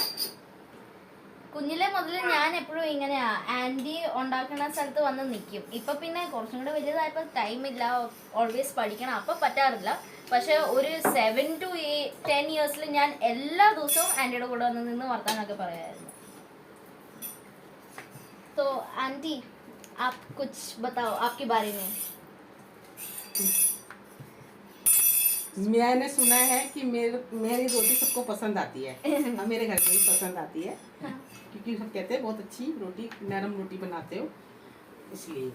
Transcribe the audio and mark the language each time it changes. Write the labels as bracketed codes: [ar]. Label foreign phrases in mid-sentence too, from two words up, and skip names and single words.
[ml] കുഞ്ഞിലെ മുതൽ ഞാൻ എപ്പോഴും ഇങ്ങനെയാ, ആൻറ്റി ഉണ്ടാക്കുന്ന സ്ഥലത്ത് വന്ന് നിൽക്കും. ഇപ്പം പിന്നെ കുറച്ചും കൂടെ വലുതായപ്പോൾ ടൈമില്ല, ഓൾവേസ് പഠിക്കണം, അപ്പം പറ്റാറില്ല. പക്ഷെ ഒരു 7 to 10 ഇയേഴ്സിൽ ഞാൻ എല്ലാ ദിവസവും ആൻറ്റിയുടെ കൂടെ വന്ന് നിന്ന് വർത്താനൊക്കെ പറയായിരുന്നു. [hi] तो आंटी आप कुछ बताओ आपके बारे में. मैंने सुना है कि मेरी रोटी सबको पसंद आती है. मेरे घर पे भी पसंद आती है. क्योंकि सब कहते हैं बहुत अच्छी रोटी, नरम रोटी बनाते हो, इसलिए.